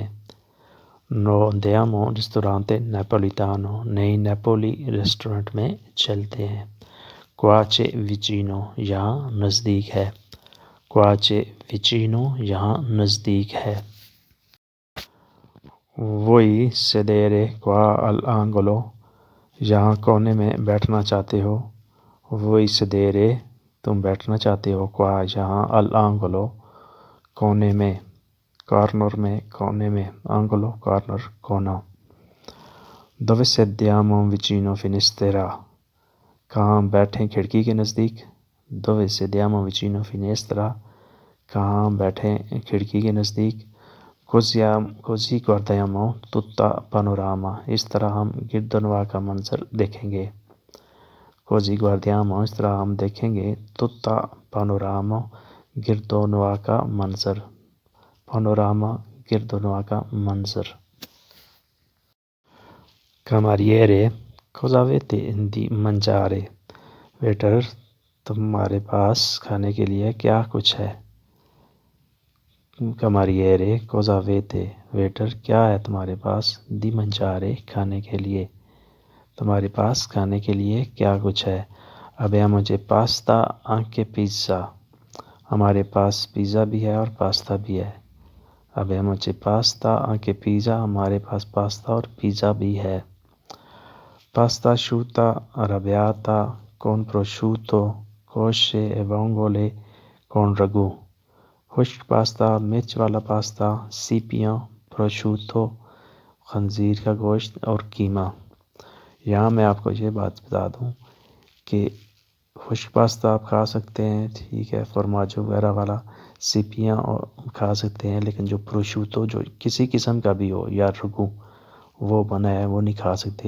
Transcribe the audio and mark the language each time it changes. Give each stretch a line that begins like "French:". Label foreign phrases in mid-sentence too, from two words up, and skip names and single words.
Italian: No andiamo ristorante napoletano,
Urdu: نئی نیپولی ریسٹورنٹ میں چلتے ہیں۔
Italian: Qua c'è vicino,
Urdu: یہاں نزدیک ہے۔
Italian: Qua c'è vicino,
Urdu: یہاں نزدیک ہے۔
Italian: Voi sedere qua all'angolo،
Urdu: یہاں کونے میں بیٹھنا چاہتے ہو۔
Italian: Voi sedere,
Urdu: تم بیٹھنا چاہتے ہو۔ qua، یہاں all'angolo، کونے میں، کارنر میں، کونے میں، angolo کارنر، کونا۔
Italian: Dove sediamo vicino finestra،
Urdu: کہاں بیٹھیں کھڑکی کے نزدیک۔
Italian: Dove sediamo vicino finestra،
Urdu: کہاں بیٹھیں کھڑکی کے نزدیک۔
Italian: Così guardiamo tutta panorama،
Urdu: اس طرح ہم گرد و نواح کا منظر دیکھیں گے۔
Italian: Così guardiamo،
Urdu: اس طرح ہم دیکھیں گے۔
Italian: Tutta panorama،
Urdu: گرد و نواح کا منظر۔ پانوراما، گرد و نواح کا منظر۔
Italian: Cameriere، cosa avete di mangiare،
Urdu: ویٹر، تمہارے پاس کھانے کے لیے کیا کچھ ہے۔
Italian: Cameriere، cosa avete،
Urdu: ویٹر، کیا ہے تمہارے پاس۔
Italian: di mangiare،
Urdu: کھانے کے لیے، تمہارے پاس کھانے کے لیے کیا کچھ ہے۔
Italian: Abbiamo già pasta anche pizza،
Urdu: ہمارے پاس پیزا بھی ہے اور پاستا بھی ہے۔
Italian: Abbiamo già pasta anche pizza،
Urdu: ہمارے پاس پاستا اور پیزا بھی ہے۔
Italian: Pasta asciutta arrabbiata con prosciutto cosce e vongole con ragù،
Urdu: خشک پاستا، مرچ والا پاستا، سیپیاں، پروشوتو، خنزیر کا گوشت اور قیمہ۔ یہاں میں آپ کو یہ بات بتا دوں کہ خشک پاستا آپ کھا سکتے ہیں، ٹھیک ہے، فورماجو وغیرہ والا، سیپیاں اور کھا سکتے ہیں، لیکن جو پروشوتو، جو کسی قسم کا بھی ہو، یا رگو وہ بنا ہے، وہ نہیں کھا سکتے۔